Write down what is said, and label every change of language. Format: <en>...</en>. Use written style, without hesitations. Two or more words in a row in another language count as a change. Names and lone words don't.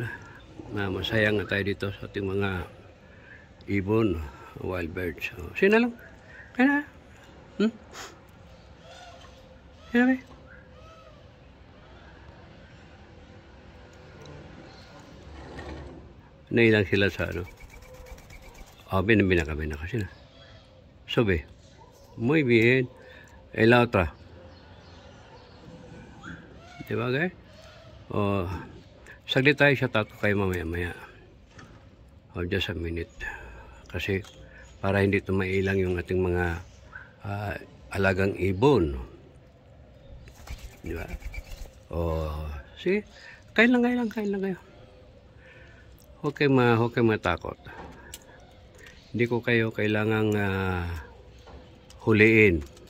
<tl>Masaya nga tayo dito sa ating mga ibon,</tl> <en>wild birds.</en> <tl>So, sino lang? Kaya na? Sino ba? Nailang sila sa ano?</tl> <es>Ven, ven acá, ¿sí? Sube. Muy bien. En la otra.</es> <tl>Diba guys? O, saglit tayo</tl> <en>shout out</en> <tl>ko kayo mamaya-maya. O,</tl> <en>just a minute.</en> <tl>Kasi, para hindi tumailang yung ating mga alagang ibon. Diba? O, sige. Kain lang kayo. Huwag kayo matakot. Hindi ko kayo kailangang huliin.</tl>